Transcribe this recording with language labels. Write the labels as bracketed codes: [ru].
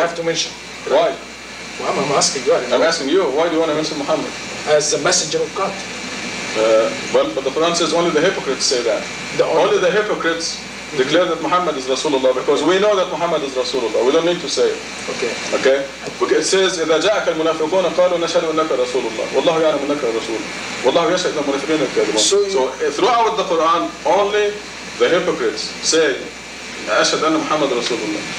[en] have to mention. Why? Well, I'm asking you. I don't I'm know. asking you, why do you want to mention Muhammad? As the messenger of God. Well, but the Quran says only the hypocrites say that. Only the hypocrites declare that Muhammad is Rasulullah because we know that Muhammad is Rasulullah. We don't need to say it. Okay. Okay? Because it says [ar] إذا جاءك المنافقون قالوا نشهد أنك رسول الله والله يعلم أنك رسول والله يشهد أن المنافقين الكاذبون. [en] So throughout the Quran only the hypocrites say [ar] أشهد أن محمد رسول الله.